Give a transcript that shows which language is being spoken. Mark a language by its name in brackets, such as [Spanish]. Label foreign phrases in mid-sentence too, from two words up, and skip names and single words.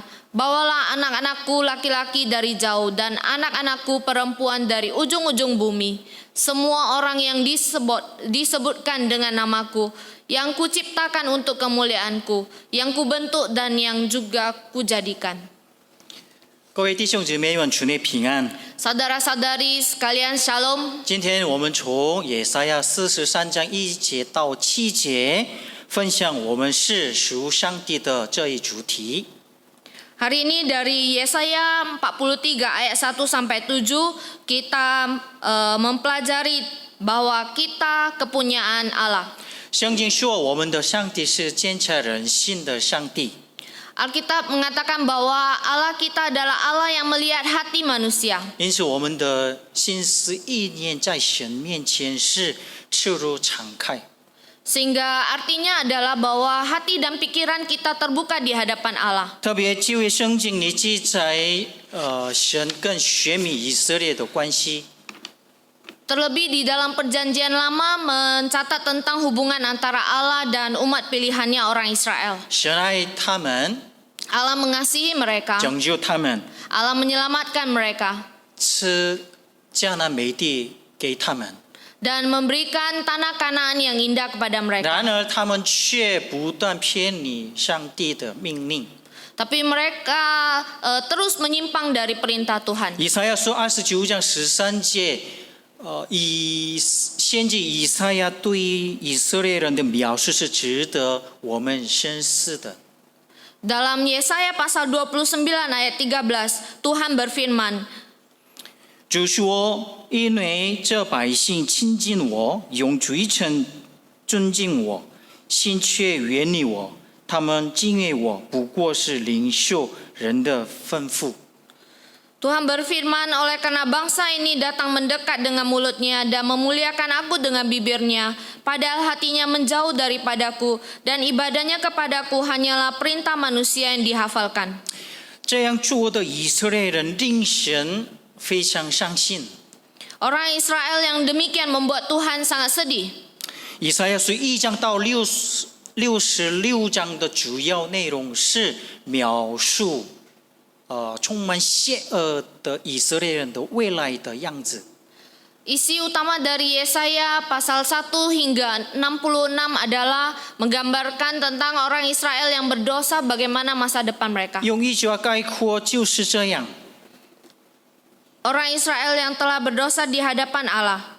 [Indonesian] Bawalah anak-anakku laki-laki dari jauh, dan anak-anakku perempuan dari ujung-ujung bumi. Semua orang yang disebutkan dengan namaku, yang kuciptakan untuk kemuliaanku, yang kubentuk dan yang juga kujadikan. [Chinese] 各位弟兄姊妹们，主内平安。 [Indonesian] Saudara-saudari sekalian, shalom. [Chinese] 今天我们从以赛亚43章1节到7节分享我们是属上帝的这一主题。 [Indonesian] Hari ini dari Yesaya 43 ayat 1 sampai 7 kita mempelajari bahwa kita kepunyaan Allah. [Chinese] 圣经说我们的上帝是监察人心的上帝。 [Indonesian] Alkitab mengatakan bahwa Allah kita adalah Allah yang melihat hati manusia. [Chinese] 因此，我们的心思意念在神面前是赤裸敞开。 [Indonesian] Sehingga artinya adalah bahwa hati dan pikiran kita terbuka di hadapan Allah. [Chinese] 特别旧约圣经里记载，神跟选民以色列的关系。 [Indonesian] Terlebih di dalam perjanjian lama mencatat tentang hubungan antara Allah dan umat pilihannya orang Israel. [Chinese] 神爱他们， [Indonesian] Allah mengasihi mereka. [Chinese] 拯救他们， [Indonesian] Allah menyelamatkan mereka. [Chinese] 赐迦南美地给他们。 [Indonesian] Dan memberikan tanah Kanaan yang indah kepada mereka. [Chinese] 然而，他们却不断偏离上帝的命令。 [Indonesian] Tapi mereka terus menyimpang dari perintah Tuhan. [Chinese] 以赛亚书29章13节，先知以赛亚对以色列人的描述是值得我们深思的。 [Indonesian] Dalam Yesaya pasal 29 ayat 13, Tuhan berfirman, [Chinese] 主说：“因为这百姓亲近我，用嘴唇尊敬我，心却远离我。他们敬畏我，不过是领受人的吩咐。” [Indonesian] Tuhan berfirman, oleh karena bangsa ini datang mendekat dengan mulutnya dan memuliakan aku dengan bibirnya, padahal hatinya menjauh daripadaku dan ibadahnya kepadaku hanyalah perintah manusia yang dihafalkan. [Chinese] 这样做的以色列人令神非常伤心。 [Indonesian] Orang Israel yang demikian membuat Tuhan sangat sedih. [Chinese] 以赛亚书1章到66章的主要内容是描述充满邪恶的以色列人的未来的样子。 [Indonesian] Isi utama dari Yesaya pasal 1 hingga 66 adalah menggambarkan tentang orang Israel yang berdosa bagaimana masa depan mereka. [Chinese] 用一句话概括就是这样。 [Indonesian] Orang Israel yang telah berdosa di hadapan Allah.